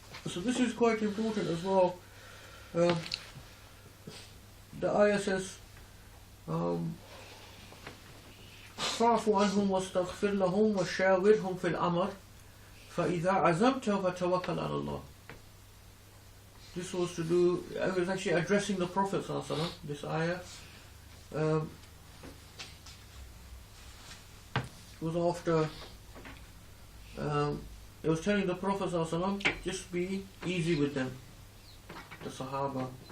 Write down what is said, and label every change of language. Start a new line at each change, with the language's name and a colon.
English: So this is quite important as well. The ayah says,
Arabic: فَاعْفُ عَنْهُمْ وَاسْتَغْفِرْ لَهُمْ وَشَاوِرْهُمْ فِي الْأَمْرِ فَإِذَا عَزَمْتَ فَتَوَكَّلْ عَلَى اللَّهِ.
English: This was to do, I was actually addressing the Prophet sallallahu alaihi wasallam, this ayah. It was after, it was telling the Prophet sallallahu alaihi wasallam, just be easy with them, the Sahaba.